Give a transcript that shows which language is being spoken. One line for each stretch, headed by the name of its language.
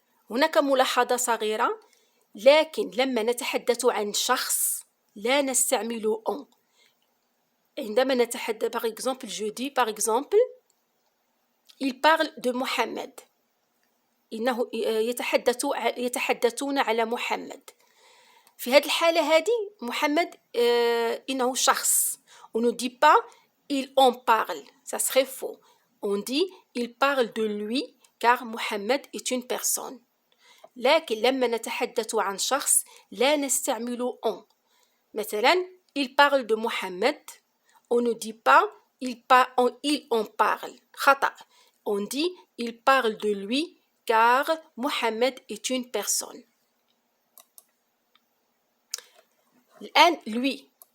Arabic: هناك ملاحظة صغيرة لكن لما نتحدث عن شخص لا نستعمل on. عندما نتحدث
French: par exemple je dis par exemple il parle de Mohamed.
Arabic: إنه يتحدثون على محمد. في هذه الحالة هذه محمد إنه شخص.
French: On ne dit pas il en parle, ça serait faux. On dit il parle de lui car Mohamed est une personne.
Arabic: لكن لما نتحدث عن شخص لا نستعمل on. مثلا
French: il parle de Mohamed. On ne dit pas il en parle.
Arabic: خطأ.
French: On dit il parle de lui car Mohamed est une personne.
Arabic: الآن lui.